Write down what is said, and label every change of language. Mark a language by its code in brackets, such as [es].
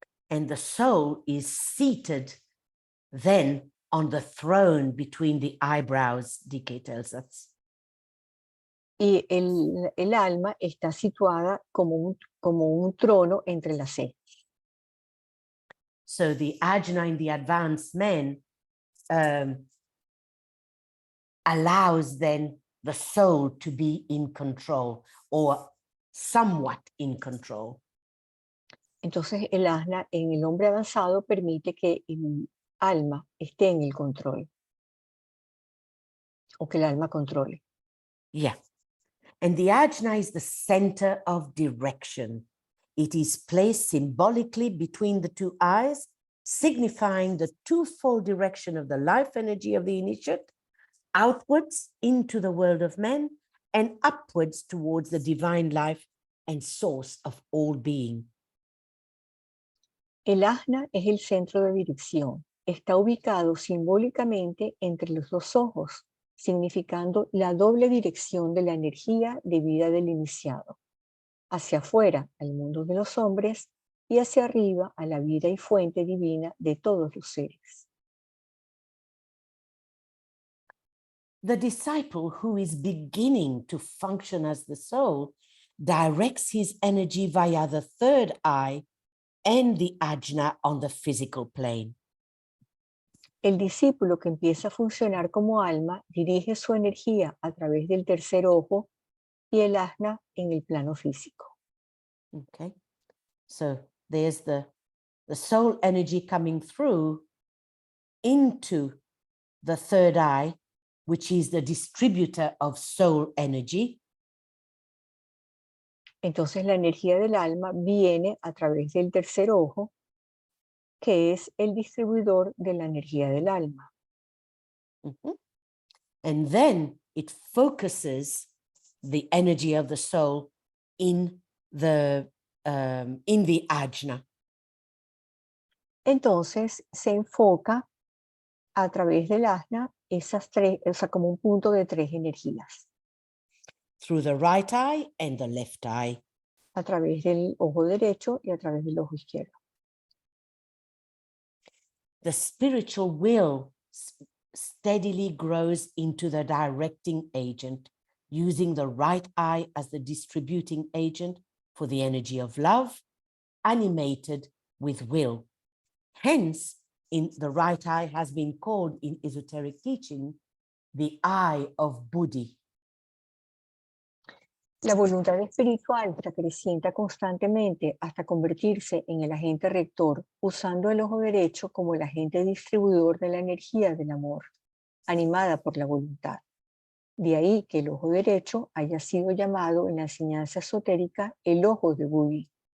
[en] And the soul is seated then on the throne between the eyebrows, DK tells us. [es] Y el alma está situada como un trono entre las cejas. [en] So the ajna in the advanced men allows then the soul to be in control or somewhat in control. [es] Entonces el ajna en el hombre avanzado permite que el alma esté en el control o que el alma controle. Yeah. [en] And the ajna is the center of direction. It is placed symbolically between the two eyes, signifying the twofold direction of the life energy of the initiate, outwards into the world of men and upwards towards the divine life and source of all being. [es] El ajna es el centro de dirección. Está ubicado simbólicamente entre los dos ojos, significando la doble dirección de la energía de vida del iniciado, hacia afuera al mundo de los hombres y hacia arriba a la vida y fuente divina de todos los seres. [en] The disciple who is beginning to function as the soul directs his energy via the third eye and the ajna on the physical plane. [es] El discípulo que empieza a funcionar como alma dirige su energía a través del tercer ojo y el ajna en el plano físico. [en] Okay, so there's the soul energy coming through into the third eye, which is the distributor of soul energy. [es] Entonces la energía del alma viene a través del tercer ojo, que es el distribuidor de la energía del alma. Mhm. [en] And then it focuses the energy of the soul in the ajna. [es] Entonces se enfoca a través del asna esas tres, o sea, como un punto de tres energías, [en] Through the right eye and the left eye. [es] a través del ojo derecho y a través del ojo izquierdo. [en] The spiritual will steadily grows into the directing agent, using the right eye as the distributing agent for the energy of love, animated with will. Hence, in the right eye has been called in esoteric teaching the eye of Buddhi. [es] La voluntad espiritual se acrecienta constantemente hasta convertirse en el agente rector, usando el ojo derecho como el agente distribuidor de la energía del amor, animada por la voluntad. De ahí que el ojo derecho haya sido llamado en la enseñanza esotérica el ojo de Buddhi.